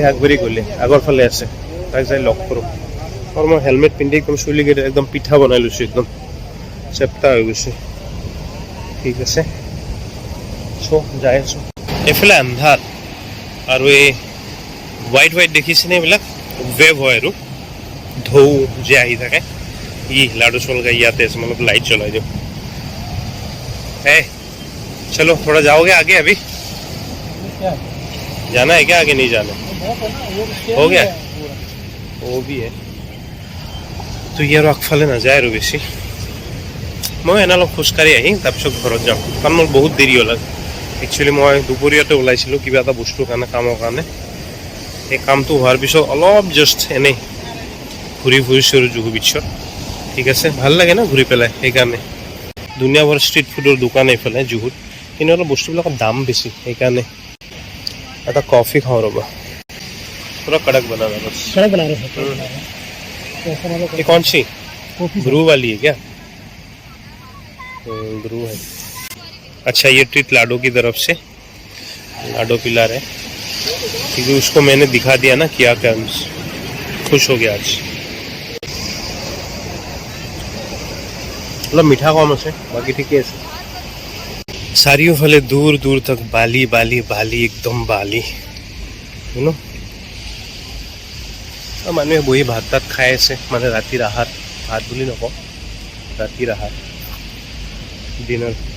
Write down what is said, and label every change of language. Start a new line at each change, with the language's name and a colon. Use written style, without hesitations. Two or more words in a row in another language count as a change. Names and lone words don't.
Assamese: আগবাঢ়ি গ'লে আগৰ ফালে আছে তাক যাই লগ কৰোঁ আৰু মই হেলমেট পিন্ধি একদম চুলিকেইটা একদম পিঠা বনাই লৈছোঁ একদম চেপ্টা হৈ গৈছে ঠিক আছে যাই আছোঁ এইফালে আন্ধাৰ আৰু এই হোৱাইট দেখিছেনে এইবিলাক ৱেভ হয় আৰু ঢৌ যে আহি থাকে লাডু চলগা ইয়াতে আছে মানে লাইট জ্বলাই দিওঁ
Hindi: चलो थोड़ा जाओगे आगे अभी जाना है क्या आगे नहीं जाना हो गया वो भी है
Assamese: তো ইয়াৰ আগফালে নাযায় আৰু বেছি মই এনে অলপ খোজকাঢ়ি আহি তাৰপিছত ঘৰত যাম কাৰণ মোৰ বহুত দেৰি হ'ল একচুৱেলি মই দুপৰীয়াতে ওলাইছিলোঁ কিবা এটা বস্তুৰ কাৰণে কামৰ কাৰণে এই কামটো হোৱাৰ পিছত অলপ জাষ্ট এনেই ঘূৰি ফুৰিছোঁ আৰু জুহু বিচত ঠিক আছে ভাল লাগে ন ঘূৰি পেলাই সেইকাৰণে দুনিয়াভৰ ষ্ট্ৰীট ফুডৰ দোকান এইফালে জুহুত কিন্তু অলপ বস্তুবিলাকৰ দাম বেছি সেইকাৰণে এটা কফি খাওঁ ৰ'বা
Hindi: पूरा कड़क बना रहा बस ये कौन सी ब्रू वाली है क्या ब्रू है अच्छा ये ट्रीट लाडो की तरफ से लाडो पिला रहे क्योंकि उसको मैंने दिखा दिया ना क्या क्या खुश हो गया आज मतलब मीठा कम
Assamese: আছে
Hindi: बाकी ठीक है
Assamese: চাৰিওফালে দূৰ দূৰ तक বালি বালি বালি একদম বালি মানুহে বহি ভাত তাত খাই আছে মানে ৰাতিৰ আহাৰ ভাত বুলি নকওঁ ৰাতিৰ আহাৰ ডিনাৰ